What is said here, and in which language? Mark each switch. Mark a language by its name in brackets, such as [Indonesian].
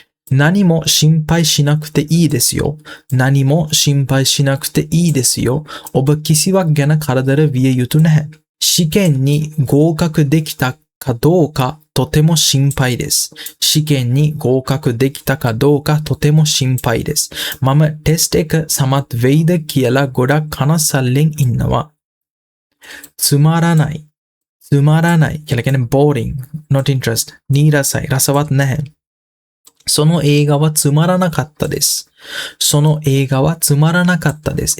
[Japanese] 何も心配しなくていいですよ。何も心配しなくていいですよ。 [Sinhala] ඔබ කිසිවක් ගැන කරදර විය යුතු නැහැ. [Japanese] 試験に合格できたかどうかとても心配です。試験に合格できたかどうかとても心配です。 [Sinhala] මම ටෙස්ට් එක සමත් වෙයිද කියලා ගොඩක් කනස්සල්ලෙන් ඉන්නවා. つまらないකියලා කියන්නේ [English] boring, not interest, [Sinhala] නීරසයි, රසවත් නැහැ. [Japanese] その映画はつまらなかったです。その映画はつまらなかったです。